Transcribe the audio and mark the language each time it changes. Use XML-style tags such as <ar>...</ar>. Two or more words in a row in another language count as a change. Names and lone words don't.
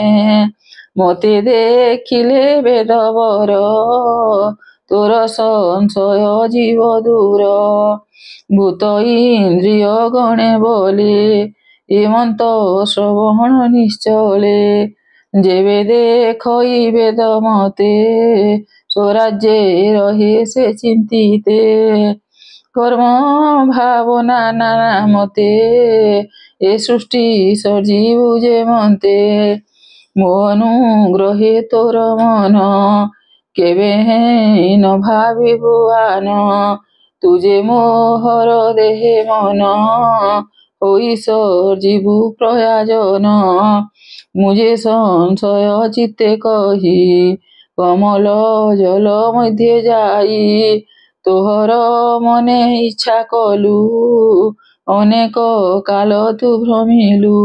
<or>ମୋତେ ଦେଖିଲେ ବେଦବର ତୋର ସଂଶୟ ଜୀବ ଦୂର। ଭୂତ ଇନ୍ଦ୍ରିୟ ଗଣେ ବୋଲି ଏମନ୍ତ ଶ୍ରବଣ ନିଶ୍ଚଳେ। ଯେବେ ଦେଖଇ ବେଦ ମତେ ସ୍ୱରାଜ୍যে ରହେ ସେ ଚିନ୍ତିତେ। କର୍ମ ଭାବନା ନାନା ମତେ ଏ ସୃଷ୍ଟି ସଜୀବ ଯେ ମନ୍ତେ। ମୋ ଅନୁଗ୍ରহে ତୋର ମନ କେବେ ନ ଭାବେ ଭୁଆନ। ତୁ ଯେ ମୋହର ଦେହେ ମନ ହୋଇ ସଜୀବୁ ପ୍ରୟାଜନ। ମୁଁ ଯେ ସଂଶୟ ଚିତ୍ତେ କହି କମଲ ଜଳ ମଧ୍ୟରେ ଯାଇ ତୋହର ମନେ ଇଚ୍ଛା କଲୁ ଅନେକ କାଳ ତୁ ଭ୍ରମିଲୁ।</or>